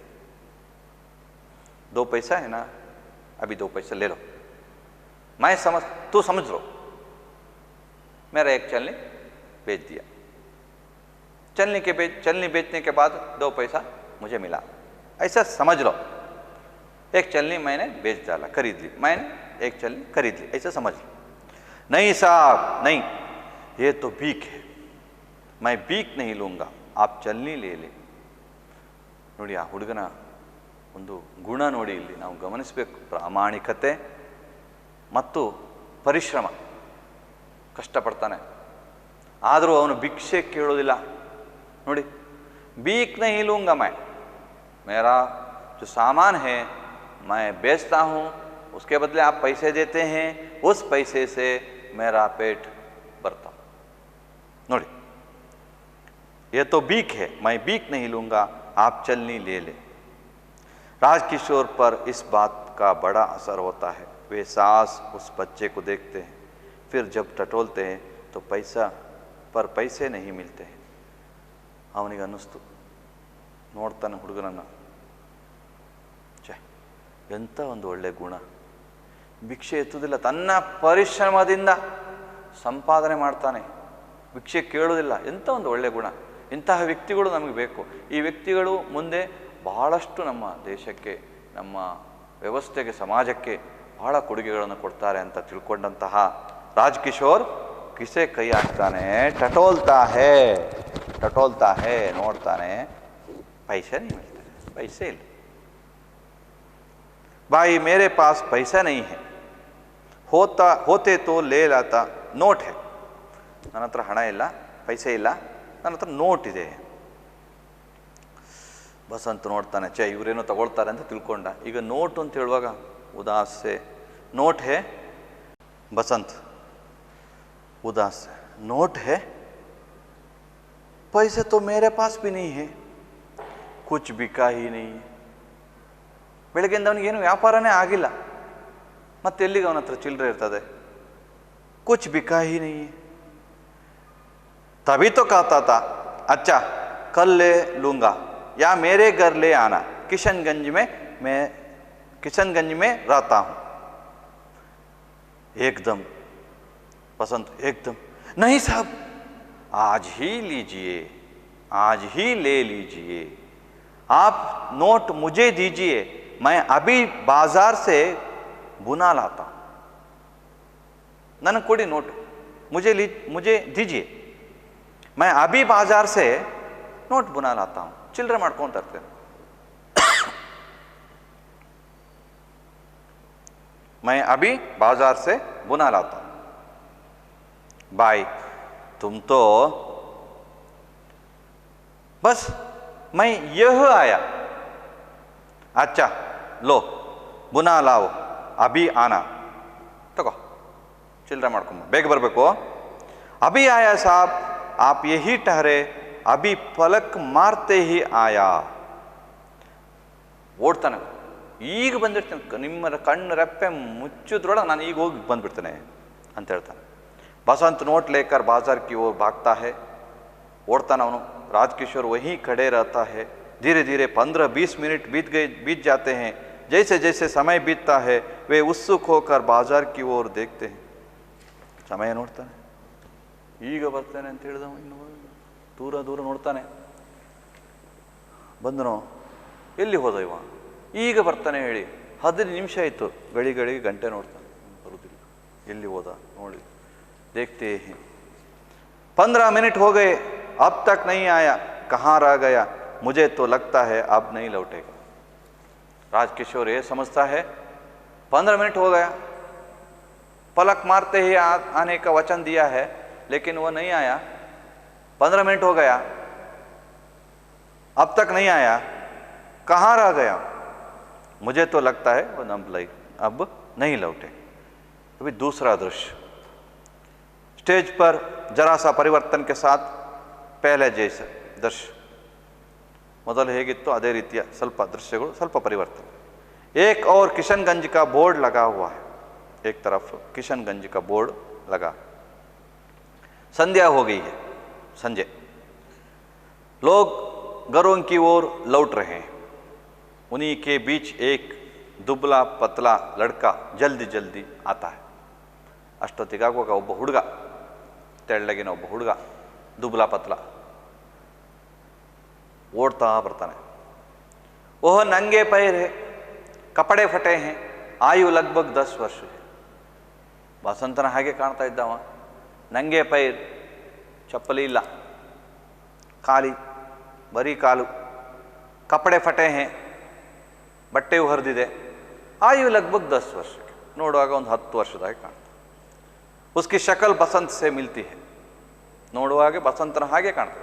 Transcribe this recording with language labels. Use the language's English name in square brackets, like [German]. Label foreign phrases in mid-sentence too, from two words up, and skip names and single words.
[Hindi] 2 पैसा है ना, अभी 2 पैसे ले लो, मैं समझ, तू समझ लो, मेरा एक चलनी बेच दिया, चलनी बेचने के बाद 2 पैसा मुझे मिला, ऐसा समझ लो, एक चलनी मैंने बेच डाला, खरीद ली, मैंने एक चलनी खरीद ली, ऐसा समझ लो। नहीं साहब नहीं, ये तो भीख है, मैं भीख नहीं लूँगा, आप चलनी ले ले। [Kannada] ನೋಡಿ ಆ ಹುಡುಗನ ಒಂದು ಗುಣ ನೋಡಿ ಇಲ್ಲಿ ನಾವು ಗಮನಿಸಬೇಕು, ಪ್ರಾಮಾಣಿಕತೆ ಮತ್ತು ಪರಿಶ್ರಮ, ಕಷ್ಟಪಡ್ತಾನೆ, ಆದರೂ ಅವನು ಭಿಕ್ಷೆ ಕೇಳೋದಿಲ್ಲ ನೋಡಿ। [Hindi] भीख नहीं लूँगा मैं, मेरा जो सामान है मैं बेचता हूँ, उसके बदले आप पैसे देते हैं, उस पैसे से मेरा पेट भरता हूँ। ನೋಡಿ ये तो भीख है, मैं भीख नहीं लूँगा, आप चलनी ले ले। राजकिशोर पर इस बात का बड़ा असर होता है, वे सास उस बच्चे को देखते हैं, फिर जब टटोलते हैं तो पैसा पर पैसे नहीं मिलते हैं। [Kannada] ಅವನಿಗೆ ಅನ್ನಿಸ್ತು, ನೋಡ್ತಾನೆ ಹುಡುಗನನ್ನು, ಛೇ ಎಂಥ ಒಂದು ಒಳ್ಳೆ ಗುಣ, ಭಿಕ್ಷೆ ಎತ್ತುವುದಿಲ್ಲ, ತನ್ನ ಪರಿಶ್ರಮದಿಂದ ಸಂಪಾದನೆ ಮಾಡ್ತಾನೆ, ಭಿಕ್ಷೆ ಕೇಳೋದಿಲ್ಲ, ಎಂಥ ಒಂದು ಒಳ್ಳೆ ಗುಣ, ಇಂತಹ ವ್ಯಕ್ತಿಗಳು ನಮಗೆ ಬೇಕು। ಈ ವ್ಯಕ್ತಿಗಳು ಮುಂದೆ ಬಹಳಷ್ಟು ನಮ್ಮ ದೇಶಕ್ಕೆ, ನಮ್ಮ ವ್ಯವಸ್ಥೆಗೆ, ಸಮಾಜಕ್ಕೆ ಬಹಳ ಕೊಡುಗೆಗಳನ್ನು ಕೊಡ್ತಾರೆ ಅಂತ ತಿಳ್ಕೊಂಡಂತಹ ರಾಜಕಿಶೋರ್ ಕಿಸೆ ಕೈ ಹಾಕ್ತಾನೆ, [Hindi] टटोलता है, [Kannada] ನೋಡ್ತಾನೆ, [Hindi] पैसे नहीं मिलते, पैसे ಇಲ್ಲ। भाई मेरे पास पैसा नहीं है, होते तो ले लाता, नोट है, [Kannada] ನನ್ನ ಹತ್ರ ಹಣ ಇಲ್ಲ, ಪೈಸೆ ಇಲ್ಲ, ನನ್ನ ಹತ್ರ ನೋಟ್ ಇದೆ. ಬಸಂತ್ ನೋಡ್ತಾನೆ, ಛೇ ಇವರೇನೋ ತಗೊಳ್ತಾರೆ ಅಂತ ತಿಳ್ಕೊಂಡ. ಈಗ ನೋಟ್ ಅಂತ ಹೇಳುವಾಗ ಉದಾಸೆ, [Hindi] नोट है, बसंत उदास है, नोट है, पैसे तो मेरे पास भी नहीं है, कुछ बिका ही नहीं है. [Kannada] ಬೆಳಗ್ಗೆಯಿಂದ ಅವನಿಗೇನು ವ್ಯಾಪಾರನೇ ಆಗಿಲ್ಲ, ಮತ್ತೆ ಎಲ್ಲಿಗೆ ಅವನ ಹತ್ರ ಚಿಲ್ಲರೆ ಇರ್ತದೆ? [Hindi] कुछ बिका ही नहीं है. तभी तो कहता था अच्छा कल ले लूंगा या मेरे घर ले आना, मैं किशनगंज में रहता हूं. एकदम बसंत एकदम, नहीं साहब आज ही लीजिए, आज ही ले लीजिए, आप नोट मुझे दीजिए, मैं अभी बाजार से बुना लाता हूं. [Kannada] ನನಗೆ ಕೊಡಿ ನೋಟ್, [Hindi] मुझे दीजिए, मैं अभी बाजार से नोट बुना लाता हूं. [Kannada] ಚಿಲ್ಲರೆ ಮಾಡ್ಕೊಂತ ಇರ್ತೇನೆ. [Hindi] मैं अभी बाजार से बुना लाता हूं. भाई तुम तो बस मैं यह आया. अच्छा लो बुना लाओ, अभी आना, [Kannada] ತಗೊ ಚಿಲ್ಲರೆ ಮಾಡ್ಕೊಂಬ, ಬೇಗ ಬರಬೇಕು. [Hindi] अभी आया साहब, आप यही ठहरे, अभी पलक मारते ही आया. [Kannada] ಓಡ್ತಾನೆ, ಈಗ ಬಂದಿರ್ತಾನೆ, ನಿಮ್ಮ ಕಣ್ಣು ರೆಪ್ಪೆ ಮುಚ್ಚಿದ್ರೊಳಗೆ ನಾನು ಈಗ ಹೋಗಿ ಬಂದ್ಬಿಡ್ತೇನೆ ಅಂತ ಹೇಳ್ತಾನೆ. [Hindi] बसंत नोट लेकर बाजार की ओर भागता है. ओढ़ता ना, राजकिशोर वहीं खड़े रहता है. धीरे धीरे 15-20 मिनट बीत जाते हैं. जैसे जैसे समय बीतता है वे उत्सुक होकर बाजार की ओर देखते हैं. [Kannada] समय ನೋಡ್ತಾನೆ, ಈಗ ಬರ್ತಾನೆ ಅಂತ ಹೇಳಿದವ, ಇನ್ನು ದೂರ ದೂರ ನೋಡ್ತಾನೆ. ಬಂದನೋ, ಎಲ್ಲಿ ಹೋದ ಇವ, ಈಗ ಬರ್ತಾನೆ ಹೇಳಿ 15 ನಿಮಿಷ ಆಯಿತು. ಗಳಿಗೆ ಗಂಟೆ ನೋಡ್ತಾನೆ, ಬರುವುದಿಲ್ಲ. ಎಲ್ಲಿ ಹೋದ ನೋಡಿ, [Hindi] देखते हैं 15 मिनट हो गए, अब तक नहीं आया, कहाँ रह गया, मुझे तो लगता है अब नहीं लौटेगा. राजकिशोर ये समझता है 15 मिनट हो गया, पलक मारते ही आने का वचन दिया है, लेकिन वो नहीं आया. 15 मिनट हो गया, अब तक नहीं आया, कहाँ रह गया, मुझे तो लगता है वो अब नहीं लौटे. अभी दूसरा दृश्य, स्टेज पर जरा सा परिवर्तन के साथ पहले जैसे दृश्य, [Kannada] ಮೊದಲು ಹೇಗಿತ್ತು ಅದೇ ರೀತಿಯ ಸ್ವಲ್ಪ ದೃಶ್ಯಗಳು, ಸ್ವಲ್ಪ ಪರಿವರ್ತನೆ. [Hindi] एक और किशनगंज का बोर्ड लगा हुआ है, एक तरफ किशनगंज का बोर्ड लगा. संध्या हो गई है, संजय. लोग घरों की ओर लौट रहे हैं. उन्हीं के बीच एक दुबला पतला लड़का जल्दी जल्दी आता है. [Kannada] ಅಷ್ಟೊತ್ತಿಗಾಗುವಾಗ ಒಬ್ಬ ಹುಡುಗ, ತೆಳ್ಳಗಿನ ಒಬ್ಬ ಹುಡುಗ, [Hindi] दुबला पतला, [Kannada] ಓಡ್ತಾ ಬರ್ತಾನೆ. [Hindi] ओह नंगे पैर है, कपड़े फटे हैं, आयु लगभग 10 वर्ष. [Kannada] ಬಸಂತನ ಹಾಗೆ ಕಾಣ್ತಾ ಇದ್ದವ. [Hindi] नंगे पैर, [Kannada] ಚಪ್ಪಲಿ ಇಲ್ಲ, ಖಾಲಿ ಬರೀ ಕಾಲು, [Hindi] कपड़े फटे हैं, [Kannada] ಬಟ್ಟೆಯು ಹರಿದಿದೆ, [Hindi] आयु लगभग [Kannada] 10 ವರ್ಷ. ನೋಡುವಾಗ ಒಂದು 10 ವರ್ಷದಾಗಿ ಕಾಣ್ತಾ. [Hindi] उसकी शक्ल बसंत से मिलती है, [Kannada] ನೋಡುವಾಗ ಬಸಂತನ ಹಾಗೆ ಕಾಣ್ತದೆ.